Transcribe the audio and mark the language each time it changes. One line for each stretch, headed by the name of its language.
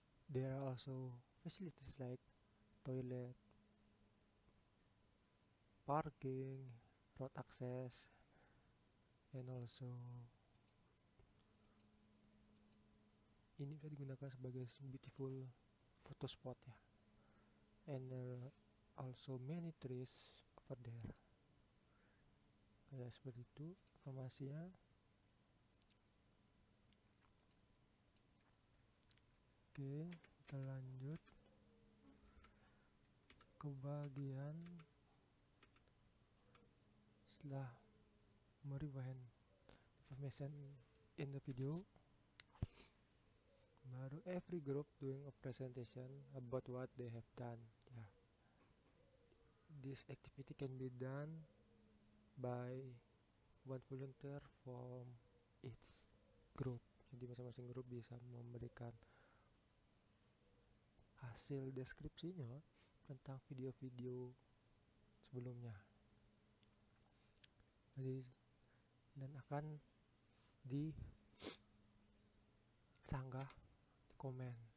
English: There are also facilities like toilet, parking, road access, and also
Indonesian: ini bisa digunakan sebagai
English: beautiful photo spot ya. And there are also many trees over there.
Indonesian: Kayak seperti itu informasinya. Oke, kita lanjut ke bagian setelah merewind
English: information in the video.
Indonesian: Baru
English: every group doing a presentation about what they have done. Yeah. This activity can be done by one volunteer from each group.
Indonesian: Jadi masing-masing grup bisa memberikan hasil deskripsinya tentang video-video sebelumnya. Jadi dan akan disanggah di komen.